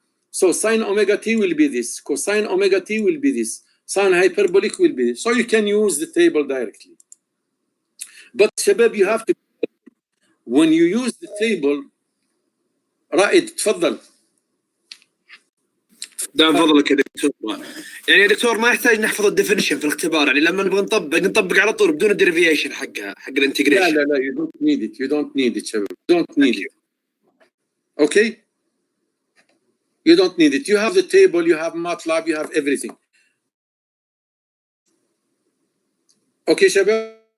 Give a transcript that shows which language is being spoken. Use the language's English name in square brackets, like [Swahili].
[English] So sine omega t will be this, cosine omega t will be this, sine hyperbolic will be this. So you can use the table directly. But Shabab, you have to, when you use the table, [Arabic] رائد تفضل. دام فضلك يا دكتور، يعني يا دكتور ما يحتاج نحفظ الديفينيشن في الاختبار، يعني لما نبغى نطبق على طول بدون الديريفيشن حقها حق الانتجريشن. [English] لا you don't need it, you don't need it شباب, you don't need it. Okay, you don't need it. You have the table, you have MATLAB, you have everything. Okay شباب.